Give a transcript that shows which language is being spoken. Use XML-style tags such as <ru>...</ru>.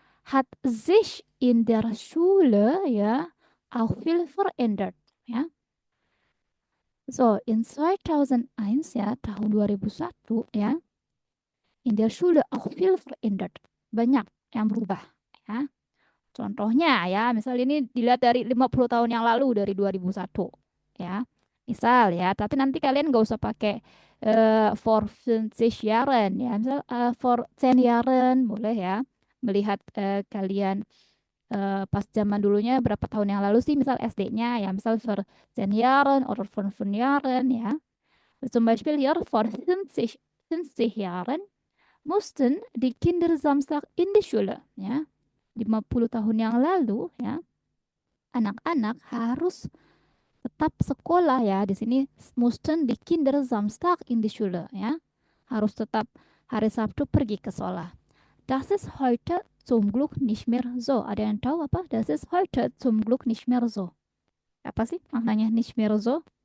<de>Hat sich in der Schule ya auch viel verändert ya. So, in 2001 ya,</de> <id>tahun 2001 ya.</id> <de>In der Schule auch viel verändert.</de> <id>Banyak yang berubah ya. Contohnya ya, misal ini dilihat dari 50 tahun yang lalu dari 2001 ya. Misal ya, tapi nanti kalian nggak usah pakai</id> <de>for 50 Jahren</de> <id>ya. Misal</id> <de>for 10 Jahren</de> <id>boleh ya. Melihat kalian pas zaman dulunya berapa tahun yang lalu sih, misal SD-nya ya, misal</id> <de>for 10 Jahren oder for 5 Jahren</de> <id>ya.</id> <de>Zum Beispiel hier vor 50 Jahren mussten die Kinder Samstag in die Schule.</de> <id>Ya, 50 tahun yang lalu ya, anak-anak harus tetap sekolah ya. Di sini</id> <de>mussten die Kinder Samstag in die Schule ya.</de> <id>Harus tetap hari Sabtu pergi ke sekolah.</id> <de>Das ist heute zum Glück nicht mehr so.</de> <id>Ada yang tahu apa?</id> <de>Das ist heute zum Glück nicht mehr so.</de> <id>Apa sih maknanya</id> <de>nicht mehr so?</de>